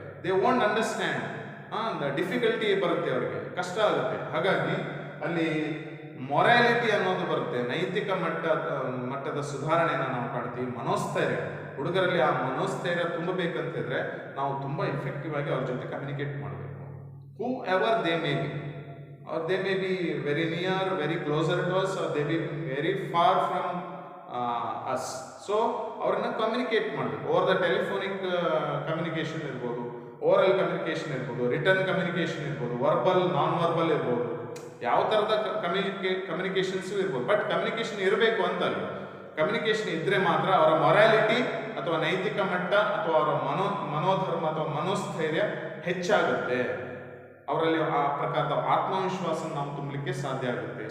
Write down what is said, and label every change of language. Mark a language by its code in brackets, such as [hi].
[en] they want understand, [kn] difficulty ಬರುತ್ತೆ, ಅವರಿಗೆ ಕಷ್ಟ ಆಗುತ್ತೆ. ಹಾಗಾಗಿ ಅಲ್ಲಿ ಮೊರಾಲಿಟಿ ಅನ್ನೋದು ಬರುತ್ತೆ, ನೈತಿಕ ಮಟ್ಟದ ಸುಧಾರಣೆಯನ್ನು ನಾವು ಕಾಣ್ತೀವಿ. ಮನೋಸ್ಥೈರ್ಯ, ಹುಡುಗರಲ್ಲಿ ಆ ಮನೋಸ್ಥೈರ್ಯ ತುಂಬಬೇಕಂತಿದ್ರೆ ನಾವು ತುಂಬ ಇಫೆಕ್ಟಿವ್ ಆಗಿ ಅವ್ರ ಜೊತೆ ಕಮ್ಯುನಿಕೇಟ್ ಮಾಡಬೇಕು. [en] Whoever they may be, or they may be very near, very closer to us, or they may be very far from us. [kn] So ಅವ್ರನ್ನ ಕಮ್ಯುನಿಕೇಟ್ ಮಾಡಬೇಕು. ಓವರ್ ದ ಟೆಲಿಫೋನಿಕ್ ಕಮ್ಯುನಿಕೇಶನ್ ಇರ್ಬೋದು, ಓರಲ್ ಕಮ್ಯುನಿಕೇಶನ್ ಇರ್ಬೋದು, return communication ಇರ್ಬೋದು, verbal, non verbal ಇರ್ಬೋದು. ಯಾವ ಥರದ ಕಮ್ಯುನಿಕೇಶನ್ಸು ಇರ್ಬೋದು, but communication ಇರಬೇಕು ಅಂತಲ್ಲ. ಕಮ್ಯುನಿಕೇಶನ್ ಇದ್ರೆ ಮಾತ್ರ ಅವರ ಮೊರಾಲಿಟಿ ಅಥವಾ ನೈತಿಕ ಮಟ್ಟ ಅಥವಾ ಅವರ ಮನೋಧರ್ಮ ಅಥವಾ ಮನೋಸ್ಥೈರ್ಯ ಹೆಚ್ಚಾಗುತ್ತೆ, ಅವರಲ್ಲಿ ಆ ಪ್ರಕಾರದ ಆತ್ಮವಿಶ್ವಾಸ ನಾವು ತುಂಬಲಿಕ್ಕೆ ಸಾಧ್ಯ ಆಗುತ್ತೆ.